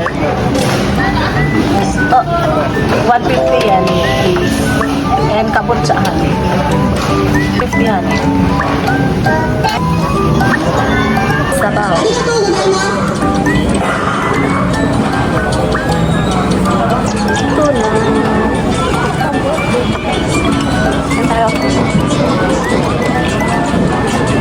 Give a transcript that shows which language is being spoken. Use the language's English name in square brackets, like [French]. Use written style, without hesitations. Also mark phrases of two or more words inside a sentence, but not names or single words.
[Filipino] Oh, 150 yan, please. And kabut sa akin. 50 yan. Sabaw. [Japanese] ありがとうございます。 [Filipino] Tuna. Yan tayo.